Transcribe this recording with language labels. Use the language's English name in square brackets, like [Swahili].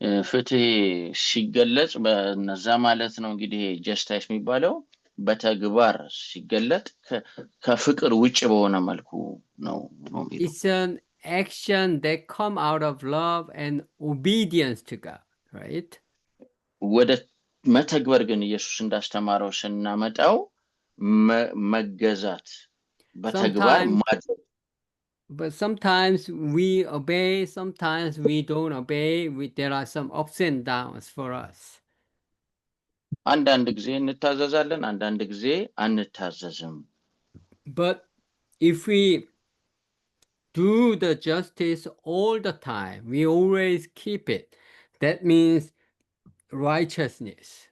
[Amharic] ፍትህ ሲገለጽ በነዛ ማለት ነው እንግዲህ ጀስታይስ የሚባለው በተግባር ሲገለጥ ከፍቅር ውጭ በሆነ መልኩ ነው የሚለው። [English] It's an action that come out of love and obedience to God, right? [Amharic] ወደ መተግበር ግን ኢየሱስ እንዳስተማረው ስናመጣው መገዛት በተግባር ማድረግ። [English] But sometimes we obey, sometimes we don't obey. There are some ups and downs for us. [Amharic] አንዳንድ ጊዜ እንታዘዛለን፣ አንዳንድ ጊዜ አንታዘዝም። [English] But if we do the justice all the time, we always keep it. That means righteousness.